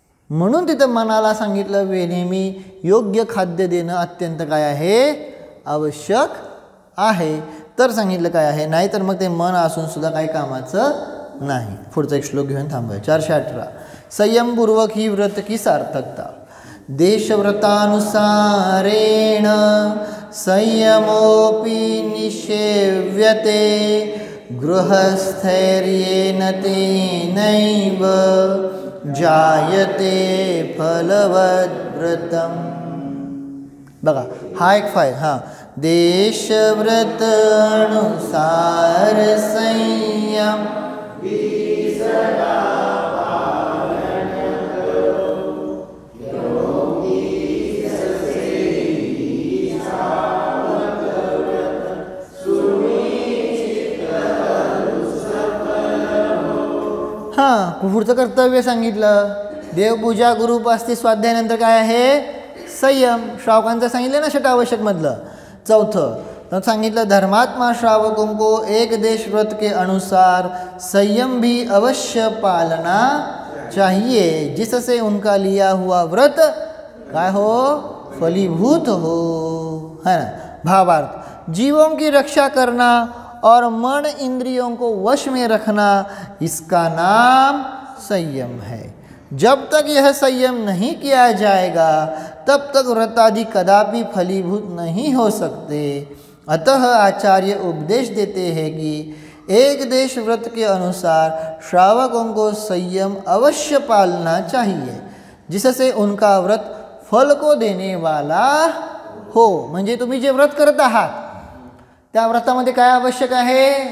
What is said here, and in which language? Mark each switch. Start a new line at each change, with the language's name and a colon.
Marathi: म्हणून तिथं मनाला सांगितलं नेहमी योग्य खाद्य देणं अत्यंत काय आहे? आवश्यक आहे. तर सांगितलं काय आहे? नाही तर मग ते मन असून सुद्धा काही कामाचं नाही. पुढचा एक श्लोक घेऊन थांबूया. 418.
Hindi: संयमपूर्वक ही व्रत की सार्थकता.
Sanskrit: देशव्रतानुसारेण संयमोपि निषेव्यते गृहस्थैर्येण तेनैव जायते फलवद्व्रतम्.
Marathi: बघा हा एक फायदा. देशव्रत अनुसार संयम पुढचं कर्तव्य सांगितलं. देवपूजा, गुरुउपासती, स्वाध्यायानंतर काय आहे? संयम. श्रावकांचं सांगितलं ना षटावश्यक मधलं. चौथं तर सांगितलं
Hindi: धर्मात्मा श्रावकों को एक देश व्रत के अनुसार संयम भी अवश्य पालना चाहिए, जिससे उनका लिया हुआ व्रत काय हो? फलीभूत हो, है ना. भावार्थ, जीवों की रक्षा करना और मन इंद्रियों को वश में रखना, इसका नाम संयम है. जब तक यह संयम नहीं किया जाएगा तब तक व्रतादि कदापि फलीभूत नहीं हो सकते. अतः आचार्य उपदेश देते हैं कि एक देश व्रत के अनुसार श्रावकों को संयम अवश्य पालना चाहिए, जिससे उनका व्रत फल को देने वाला हो.
Marathi: म्हणजे तुम्ही जे व्रत करत आहात त्या व्रतामध्ये काय आवश्यक आहे?